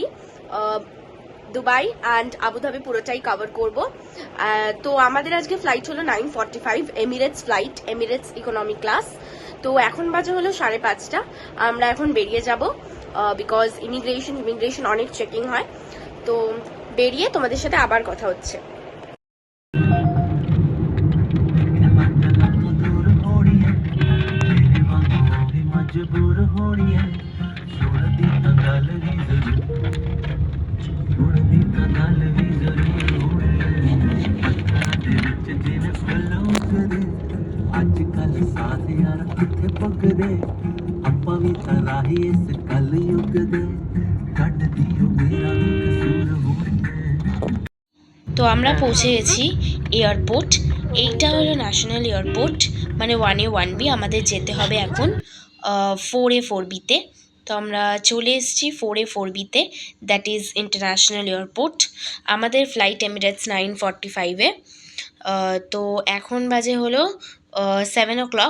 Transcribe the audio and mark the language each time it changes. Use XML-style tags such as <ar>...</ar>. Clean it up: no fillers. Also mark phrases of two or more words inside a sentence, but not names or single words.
<bn>দুবাই অ্যান্ড আবুধাবি পুরোটাই কভার করব। তো আমাদের আজকে ফ্লাইট হলো 9:45, এমিরেটস ফ্লাইট, এমিরেটস</bn> <en>economy class.</en> <bn>তো এখন বাজে হলো 5:30। আমরা এখন বেরিয়ে যাব বিকজ ইমিগ্রেশন অনেক চেকিং হয়। তো বেরিয়ে তোমাদের সাথে আবার কথা হচ্ছে।</bn> <pa>ਮਜਬੂਰ ਹੋਣੀ ਹੈ ਸੁਣਦੀ ਤਾਂ ਗੱਲ ਵੀ ਜ਼ਰੂਰ ਸੁਣਦੀ ਤਾਂ ਗੱਲ ਵੀ ਜ਼ਰੂਰ ਹੋਣੀ ਹੈ ਪੱਥਰਾਂ ਦੇ ਵਿੱਚ ਜਿਵੇਂ ਫੁੱਲ ਉੱਗਦੇ ਅੱਜ ਕੱਲ ਸਾਥ ਯਾਰ ਕਿੱਥੇ ਪੁੱਗਦੇ ਆਪਾਂ ਵੀ ਤਾਂ ਰਾਹੀ ਇਸ ਕੱਲ ਯੁੱਗ ਦੇ ਕੱਢਦੀ ਓ ਮੇਰਾ ਵੀ ਕਸੂਰ ਹੋਣੀ ਹੈ।</pa> <bn>তো আমরা পৌঁছে গেছি এয়ারপোর্ট। এইটা হলো</bn> <en>national airport,</en> <bn>মানে 1A1B। আমাদের যেতে হবে এখন 4A4Bতে। তো আমরা চলে এসেছি 4A4Bতে,</bn> <en>that is international airport.</en> <bn>আমাদের ফ্লাইট এমিরেটস 9:45-এ। তো এখন বাজে হলো 7 o'clock।</bn>